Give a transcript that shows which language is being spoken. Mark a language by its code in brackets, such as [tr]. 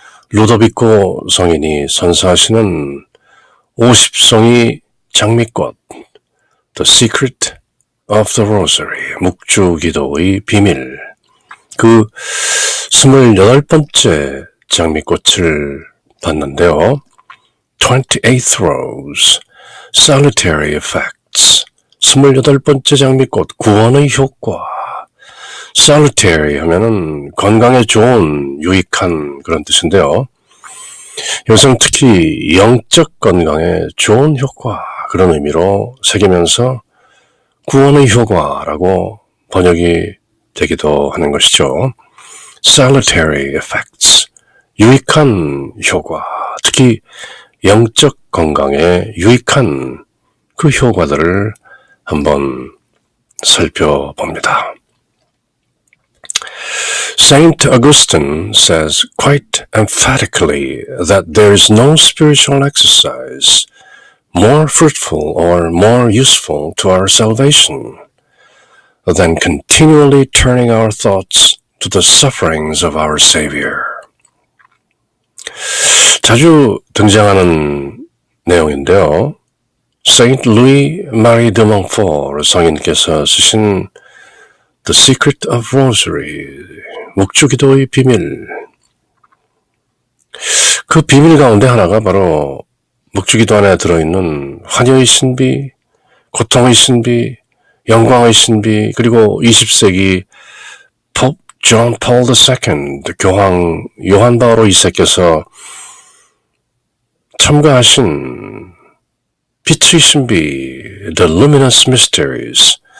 [ko] 루도비코 성인이 선사하시는 50송이 장미꽃 The Secret of the Rosary 묵주기도의 비밀. 그 28번째 장미꽃을 봤는데요. [en] 28th Rose, Salutary Effects. [ko] 28번째 장미꽃, 구원의 효과. Salutary 하면은 건강에 좋은, 유익한 그런 뜻인데요. 여기서는 특히 영적 건강에 좋은 효과, 그런 의미로 새기면서 구원의 효과라고 번역이 되기도 하는 것이죠. [en] Salutary effects, [ko] 유익한 효과, 특히 영적 건강에 유익한 그 효과들을 한번 살펴봅니다. [en] Saint Augustine says quite emphatically that there is no spiritual exercise more fruitful or more useful to our salvation than continually turning our thoughts to the sufferings of our Savior. [ko] 자주 등장하는 내용인데요. [en] Saint Louis Marie de Montfort [ko] 성인께서 쓰신 [en] The Secret of Rosary, [ko] 묵주기도의 비밀. 그 비밀 가운데 하나가 바로 묵주기도 안에 들어있는 환희의 신비, 고통의 신비, 영광의 신비, 그리고 20세기 Pope John Paul II, 교황 요한 바오로 2세께서 첨가하신 빛의 신비, [en] The Luminous Mysteries.